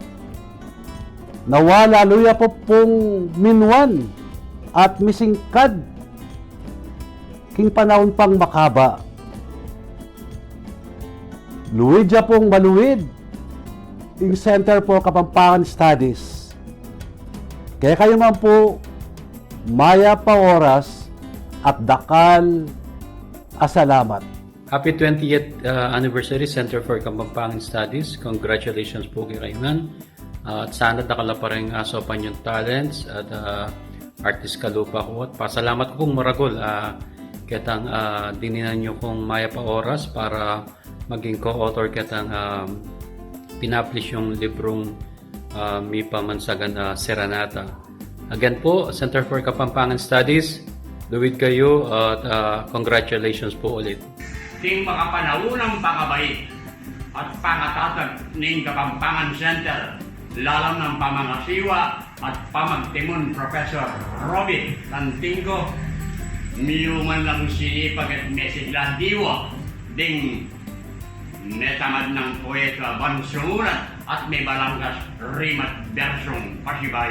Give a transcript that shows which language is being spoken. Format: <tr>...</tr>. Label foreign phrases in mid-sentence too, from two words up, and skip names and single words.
<pam>Nawa laluya po pong minwan at misingkad king panahon pang makaba. Luwid ya pong maluwid yung Center for Kapampangan Studies. Kaya kayo man po maya pa oras at dakal asalamat.</pam> <en>Happy 20th anniversary Center for Kapampangan Studies.</en> <pam>Congratulations po kay Rayman. At sana dakala pa rin aso pa yung talents at artist kalupa ko. At pasalamat ko kung maragol. Ketang dininan nyo kong maya pa oras para maging co-author katang pinablish yung librong Mi Pamansagan Serenata. Again po, Center for Kapampangan Studies, luwid kayo at congratulations po ulit. Ting makapanahunang pangabait at pangatatag ng Kapampangan Center, lalam ng pamangasiwa at pamagtimon Professor Robin Tantingo, miyuman lang sinipag at mesigla diwa ding netamad ng poeta bansunguran at may balanggas rimat bersong pasibayo.</pam>